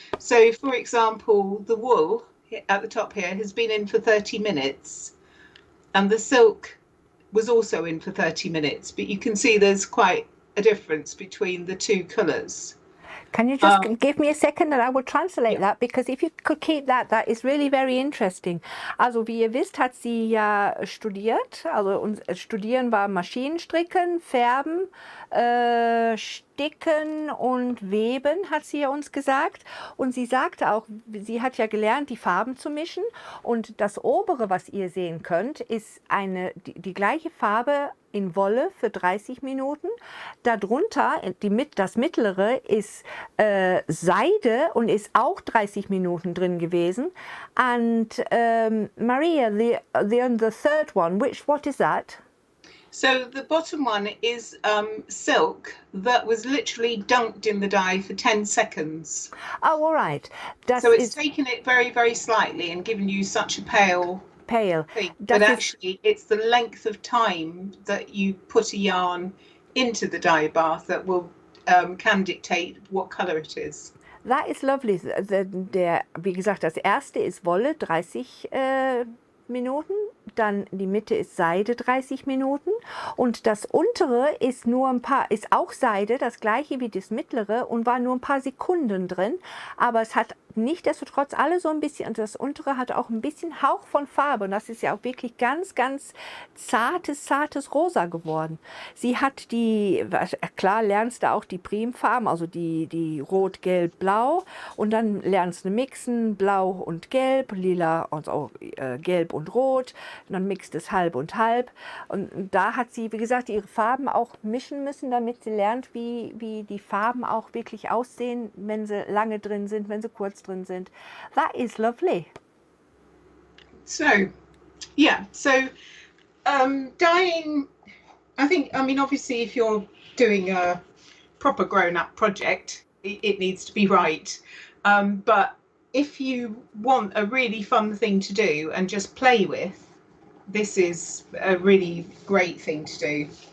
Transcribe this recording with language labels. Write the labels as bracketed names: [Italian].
[English] So, for example, the wool at the top here has been in for 30 minutes, and the silk was also in for 30 minutes, but you can see there's quite a difference between the two colours. Can you just give me a second and I will translate that, because if you could keep that, that is really very interesting. [German] Also wie ihr wisst, hat sie ja studiert. Also Studieren war Maschinenstricken, Färben, Sticken und Weben, hat sie ja uns gesagt. Und sie sagte auch, sie hat ja gelernt, die Farben zu mischen. Und das obere, was ihr sehen könnt, ist die gleiche Farbe in Wolle für 30 Minuten. Darunter, das mittlere, ist Seide und ist auch 30 Minuten drin gewesen. [English] And Maria, the third one, what is that? So the bottom one is silk that was literally dunked in the dye for 10 seconds. Oh, all right. So it's taken it very, very slightly and given you such a pale thing. But actually, it's the length of time that you put a yarn into the dye bath that will can dictate what colour it is. That is lovely. [German] Wie gesagt, das erste ist Wolle, 30 Minuten, dann die Mitte ist Seide, 30 Minuten, und das untere ist ist auch Seide, das gleiche wie das mittlere, und war nur ein paar Sekunden drin, aber es hat nichtsdestotrotz alle so ein bisschen, und das untere hat auch ein bisschen Hauch von Farbe, und das ist ja auch wirklich ganz, ganz zartes Rosa geworden. Sie hat klar lernst du auch die Primfarben, also die Rot, Gelb, Blau, und dann lernst du mixen, Blau und Gelb, Lila und auch Gelb und Rot, und dann mixt es halb und halb, und da hat sie, wie gesagt, ihre Farben auch mischen müssen, damit sie lernt, wie die Farben auch wirklich aussehen, wenn sie lange drin sind, wenn sie kurz drin sind. [English] That is lovely. So, yeah, so dyeing, I mean, obviously if you're doing a proper grown-up project, it needs to be right. But if you want a really fun thing to do and just play with, this is a really great thing to do.